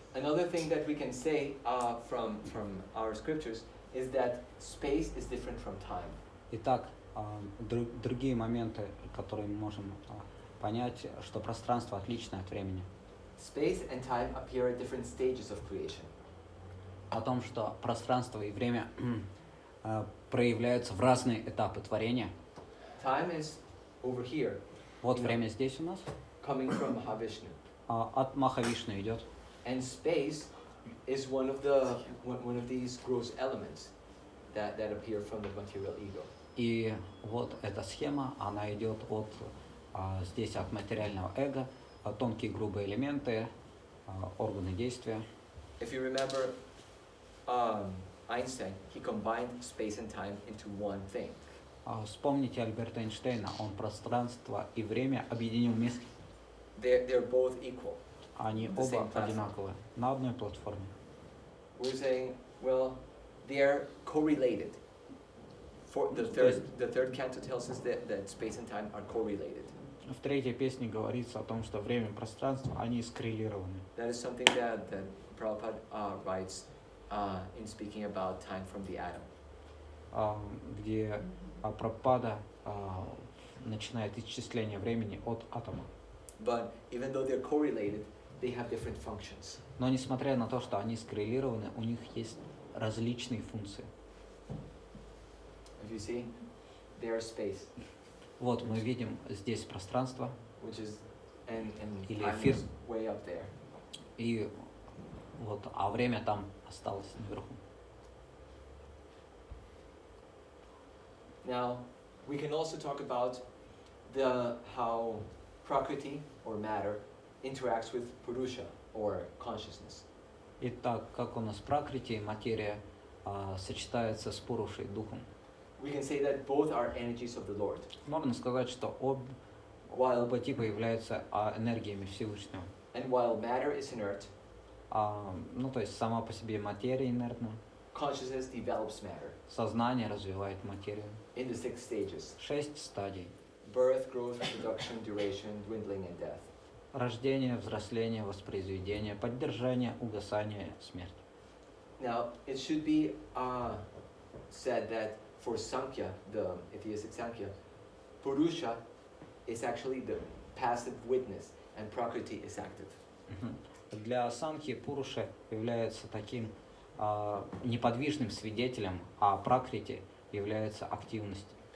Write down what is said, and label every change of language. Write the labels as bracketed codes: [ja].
[en] Another thing that we can say from our scriptures is that space is different from time. [ru] Итак, другие моменты, которые мы можем понять, что пространство отлично от времени. [en] Space and time appear at different stages of creation. [ru] О том, что пространство и время проявляются в разные этапы творения. [en] Time is over here, [ru] Вот время здесь у нас, [en] coming from Mahavishnu. [ru] от Махавишну идет. [en] And space is one of these gross elements that appear from the material ego. [ru] И вот эта схема, она идет здесь от материального эго, тонкие грубые элементы, органы действия. [en] If you remember Einstein, he combined space and time into one thing. [ru] Вспомните Альберта Эйнштейна, он пространство и время объединил вместе. [en] They're both equal. [ru] Они оба одинаковые, на одной платформе. [en] We're saying, well, they're correlated. For the third canto tells us that space and time are correlated. [ru] В третьей песне говорится о том, что время и пространство, они скоррелированы. [en] That is something that Prabhupada writes in speaking about time from the atom. [ru] Где Прабхупада начинает исчисление времени от атома. [en] But even though they're correlated, they have different functions. [ru] Но несмотря на то, что они скоррелированы, у них есть различные функции. [en] If you see, there's space. [ru] Вот мы видим здесь пространство, [en] Which is and [ru] Или [en] time [ru] эфир. [en] is way up there. [ru] и вот, а время там осталось наверху. [en] Now, we can also talk about how Prakriti or matter interacts with Purusha or consciousness. [ru] Итак, как у нас пракрити и материя сочетаются с Пурушей, духом. [en] We can say that both are energies of the Lord. [ru] Можно сказать, что оба типа являются энергиями Всевышнего. [en] And while matter is inert, [ru] Ну, то есть сама по себе материя инертна, [en] consciousness develops matter [ru] сознание развивает материю. [en] in the 6 stages: [ru] 6 стадий. [en] birth, growth, reproduction, duration, dwindling, and death. [ru] Rождение, взросление, воспроизведение, поддержание, угасание, смерть. [en] Now, it should be said that for Sankhya, the atheistic Sankhya, Purusha is actually the passive witness and Prakriti is active. [ru] Для Санхи Пуруша является таким неподвижным свидетелем, а Пракрити является активностью.